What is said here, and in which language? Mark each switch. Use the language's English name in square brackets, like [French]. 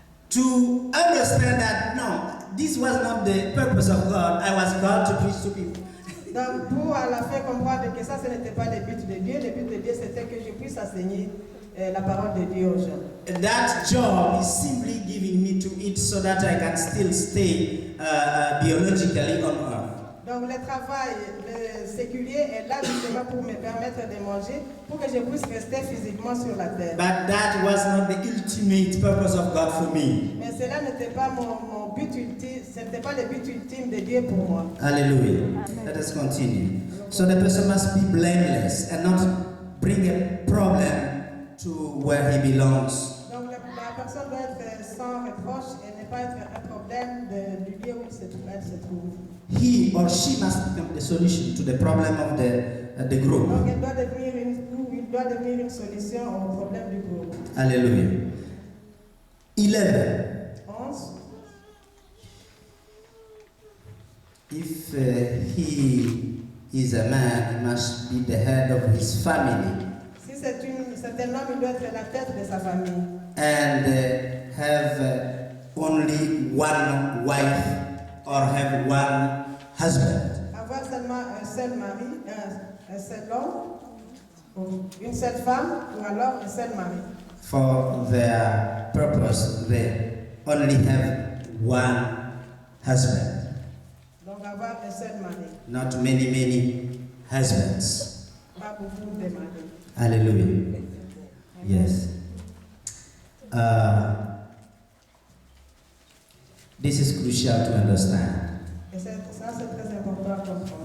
[English] To understand that no, this was not the purpose of God. I was called to preach to people. [French] Donc, pour à la fin comprendre que ça, ce n'était pas le but de Dieu. Le but de Dieu, c'était que je puisse enseigner la parole de Dieu aux gens. [English] And that job is simply giving me to eat so that I can still stay biologically on earth. [French] Donc, le travail séculier est là justement pour me permettre de manger, pour que je puisse rester physiquement sur la terre. [English] But that was not the ultimate purpose of God for me. [French] Mais cela n'était pas mon but ultime, ce n'était pas le but ultime de Dieu pour moi. [English] Hallelujah. Let us continue. So the person must be blameless and not bring a problem to where he belongs. [French] Donc, la personne doit être sans reproche et ne pas être un problème du lieu où elle se trouve. [English] He or she must become the solution to the problem of the group. [French] Donc, il doit devenir une solution au problème du groupe. [English] Hallelujah. 11. 11. If he is a man, he must be the head of his family [French] Si c'est un homme, il doit être la tête de sa famille. [English] and have only one wife or have one husband. [French] Avoir seulement un seul mari, un seul homme, pour une seule femme ou alors un seul mari. [English] For their purpose, they only have one husband, [French] Donc avoir un seul mari, [English] not many husbands. [French] pas beaucoup de maris. [English] Hallelujah. Yes. This is crucial to understand. [French] Et ça, c'est très important à comprendre.